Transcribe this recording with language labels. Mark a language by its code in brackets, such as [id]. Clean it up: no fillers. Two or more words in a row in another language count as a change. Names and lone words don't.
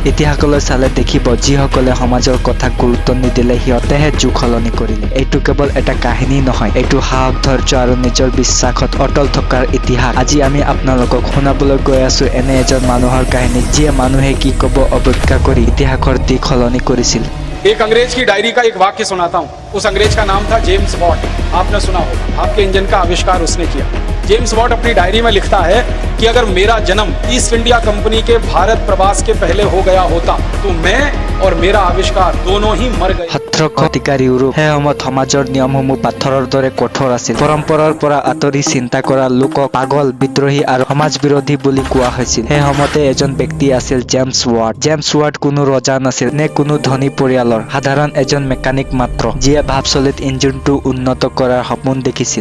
[as] ইতিহাসলৈ চালে দেখিব, যিসকলে সমাজৰ কথাক গুৰুত্ব নিদিলে সিহঁতেহে যুগ সলনি কৰিলে। এইটো কেৱল এটা কাহিনী নহয়, এইটো সাহস, ধৈৰ্য আৰু নিজৰ বিশ্বাসত অটল থকাৰ ইতিহাস। আজি আমি আপোনালোকক শুনাবলৈ গৈ আছো এনে এজন মানুহৰ কাহিনী, যিয়ে মানুহে কি ক'ব অপেক্ষা কৰি ইতিহাসৰ দিশ সলনি কৰিছিল। [hi] एक अंग्रेज की डायरी का एक वाक्य सुनाता हूँ। उस अंग्रेज का नाम था जेम्स वॉट। आपने सुना होगा, आपके इंजन का आविष्कार उसने किया। जेम्स वॉट अपनी डायरी में लिखता है कि अगर मेरा जन्म ईस्ट इंडिया कंपनी के भारत प्रवास के पहले हो गया होता तो मैं और मेरा आविष्कार दोनों ही मर गए। [as] 17 শতিকাৰ ইউৰোপ। সেই সময়ত সমাজৰ নিয়মসমূহ পাথৰৰ দৰে কঠোৰ আছিল। পৰম্পৰাৰ পৰা আঁতৰি চিন্তা কৰা লোকক পাগল, বিদ্ৰোহী আৰু সমাজ বিৰোধী বুলি কোৱা হৈছিল। সেই সময়তে এজন ব্যক্তি আছিল জেমছ ৱাট। জেমছ ৱাট কোনো ৰজা নাছিল নে কোনো ধনী পৰিয়ালৰ, সাধাৰণ এজন মেকানিক মাত্ৰ, যিয়ে ভাবচলিত ইঞ্জিনটো উন্নত কৰাৰ সপোন দেখিছিল।